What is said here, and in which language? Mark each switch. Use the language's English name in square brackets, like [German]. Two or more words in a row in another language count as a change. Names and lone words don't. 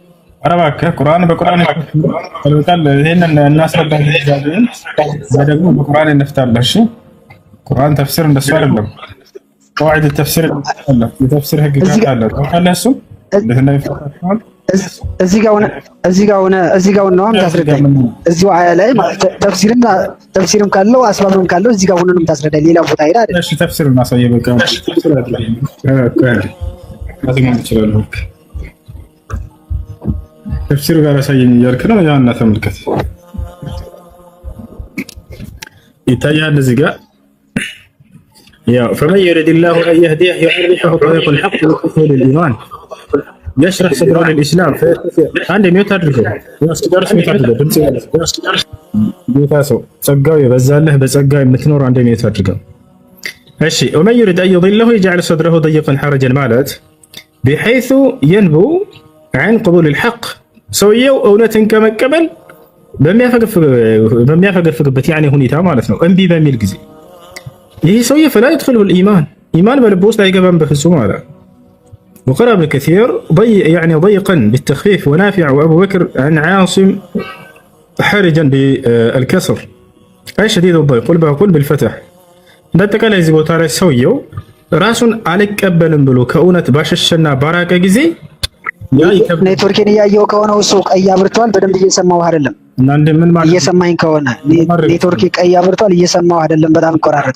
[Amharic] ኧረ እባክህ ቁርአን በቁርአን ይፈታል። ይሄንን እናስረዳለን ደግሞ በቁርአን እንፍታለን። እሺ ቁርአን ተፍሲር እንደሱ አይደለም። [Arabic] قواعد التفسير [Amharic] አለ የተፍሲር ህግ አለ ታውቃለህ። እሱ እዚህ ጋር ነው ታስረዳኝ። እዚሁ አያ ላይ ማለት ተፍሲርም ካለው አስባብም ካለው እዚህ ጋር ሆነንም ታስረዳኝ። ሌላ ቦታ ሄዳ አይደል? እሺ ተፍሲሩን አሳየህ። በቃ ተፍሲሩ ጋር አሳየኝ እያልክ ነው። ያው እና ተመልከት ይታያል እዚህ ጋር [Arabic] ያው فمن يرد الله أن يهديه يعرفه طريق الحق ويدخله للإيمان يشرح صدره للإسلام عندي ميوت [Amharic] አድርገው ያስቀርስ ሚውት አድርገው [Arabic] ድምጽ ያስቀርስ ጌታሰው ጸጋው የበዛልህ በጸጋ የምትኖር አንዴ ሚውት አድርገው። እሺ ومن يرد أن يضله يجعل صدره ضيقا حرجا ማለት بحيث ينبو عن قبول الحق [Amharic] ሰውየው እውነትን ከመቀበል በሚያፈገፍግበት ያኔ ሁኔታ ማለት ነው። እምቢ በሚል ጊዜ ይህ ሰውዬ [Arabic] فلا يدخله الإيمان إيمان [Amharic] በልቡ ውስጥ አይገባም በፍጹም አለ። [Arabic] وقرأ ابن كثير يعني ضيقا بالتخفيف ونافع وأبو بكر عن عاصم حرجا بالكسر أي شديد الضيق قل بقول بالفتح [Amharic] እንደተቀለ እዚህ ቦታ ላይ ሰውየው ራሱን አልቀበልም ብሎ ከእውነት ባሸሸና ባራቀ ጊዜ ኔትወርክን እያየው ከሆነ እሱ ቀይ አብርቷል። በደንብ እየሰማው አይደለም። እና ምን ማለት እየሰማኝ ከሆነ ኔትወርክ ቀይ አብርቷል፣ እየሰማው አይደለም። በጣም ይቆራረጣል።